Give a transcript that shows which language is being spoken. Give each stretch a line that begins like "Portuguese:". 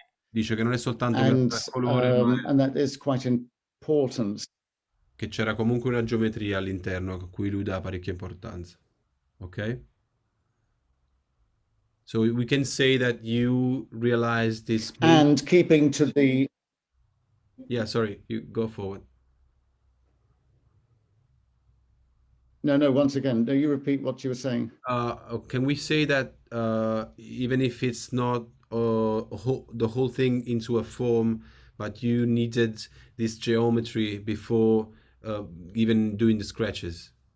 Italian: Dice che non è soltanto grazie al colore, ma
English: And that is quite important.
Italian: che c'era comunque una geometria all'interno a cui lui dà parecchia importanza. Ok?
English: So we can say that you realized this. And keeping to the. Yeah, sorry, you go forward. No, once again, no, you repeat what you were saying. Can we say that even if it's not the whole thing into a form, but you needed this geometry before even doing the sketches?